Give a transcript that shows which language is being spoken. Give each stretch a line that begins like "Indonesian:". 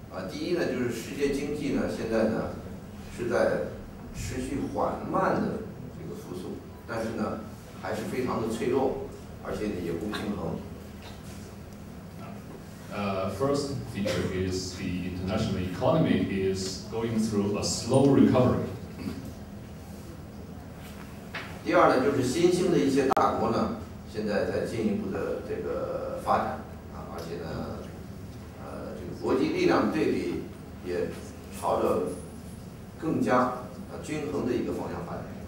Chinese: 第一呢，就是世界经济呢现在呢是在持续缓慢的这个复苏，但是呢还是非常的脆弱，而且呢也不平衡。
English: First feature is the international economy is going through a slow recovery.
Chinese: 第二呢，就是新兴的一些大国呢，现在在进一步的这个发展而且呢，这个国际力量对比也朝着更加均衡的一个方向发展。